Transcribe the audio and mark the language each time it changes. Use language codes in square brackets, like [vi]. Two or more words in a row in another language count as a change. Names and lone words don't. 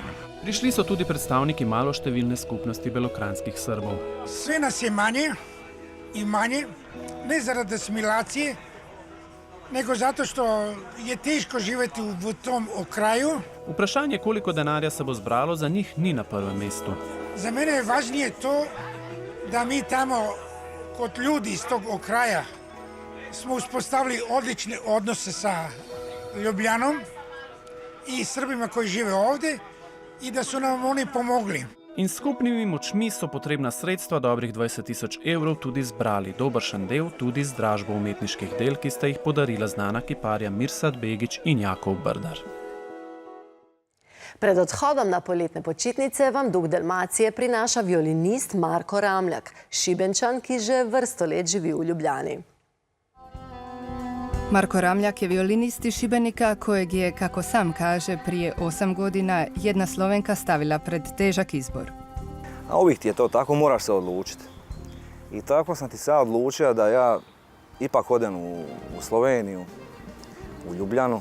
[sl] Prišli so tudi predstavniki maloštevilne skupnosti belokranjskih Srbov. [sr] Sve nas je manje in manje, [sl] ne zaradi [sr] asimilacije, nego zato što je teško živeti v tom okraju. [sl] Vprašanje, koliko denarja se bo zbralo, za njih ni na prvem mestu. [sr] Za mene je važnije to, da mi tamo kot ljudi iz tog okraja smo uspostavili odlične odnose sa Ljubljanom i Srbima koji žive ovdje i da su nam oni pomogli. [sl] In s skupnimi močmi so potrebna sredstva dobrih 20 000 evrov tudi zbrali, dobršen del tudi z dražbo umetniških del, ki sta jih podarila znana kiparja Mirsad Begić in Jakov Brdar. Pred odhodom na poletne počitnice vam Duh Dalmacije prinaša violinist Marko Ramljak, Šibenčan, ki že vrsto let živi v Ljubljani. [hr] Marko Ramljak je violinist iz Šibenika kojeg je, kako sam kaže, prije 8 godina jedna Slovenka stavila pred težak izbor. A uvijek ti je to tako, moraš se odlučiti. I tako sam ti sad odlučio da ja ipak odem u Sloveniju, u Ljubljanu.